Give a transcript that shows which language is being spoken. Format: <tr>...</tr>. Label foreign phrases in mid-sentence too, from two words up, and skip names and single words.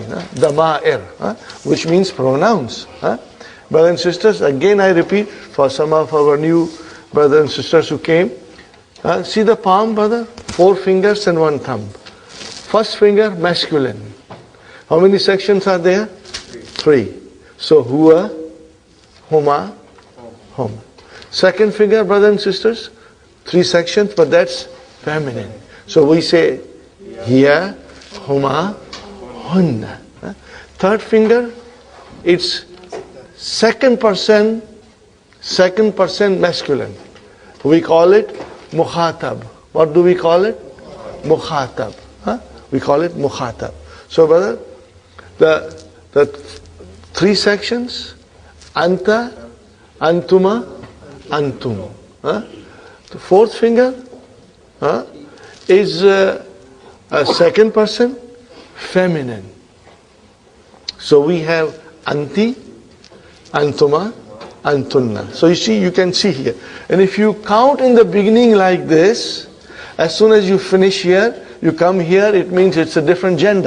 <en>Dama'ir, which means pronouns. Brothers and sisters, again I repeat, for some of our new brothers and sisters who came, see the palm, brother? 4 fingers and 1 thumb. First finger, masculine. How many sections are there? 3. So,</en> <ar>هو، هما، هم.</ar> <en>Second finger, brothers and sisters, 3 sections, but that's feminine. So we say</en> <ar>هي، هما، هنّ.</ar> <en>Third finger, it's second person masculine. We call it mukhatab. What do we call it? Mukhatab. We call it mukhatab. So brother, the 3 sections,</en> <ar>أنتَ، أنتما، أنتم.</ar> <en>The fourth finger is a second person, feminine. So we have</en> <ar>أنتِ، أنتما، أنتنّ.</ar> <en>So you can see here. And if you count in the beginning like this, as soon as you finish here, you come here, it means it's a different gender.</en>